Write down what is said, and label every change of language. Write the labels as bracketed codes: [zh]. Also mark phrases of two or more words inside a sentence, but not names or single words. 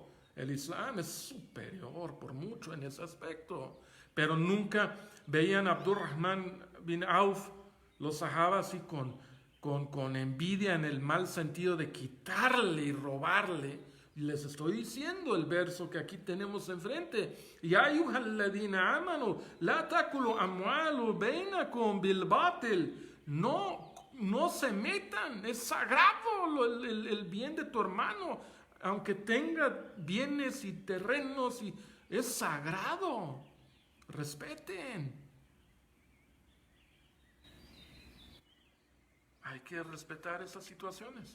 [es] El Islam es superior por mucho en ese aspecto. Pero nunca veían a Abdurrahman bin Auf, los sahabas, así con envidia, en el mal sentido de quitarle y robarle. Y les estoy diciendo el verso que aquí tenemos enfrente. [ar] يا أيها الذين آمنوا لا تأكلوا أموال بينكم بالباطل. [es] No se metan, es sagrado el bien de tu hermano, aunque tenga bienes y terrenos, y es sagrado. Respeten. Hay que respetar esas situaciones.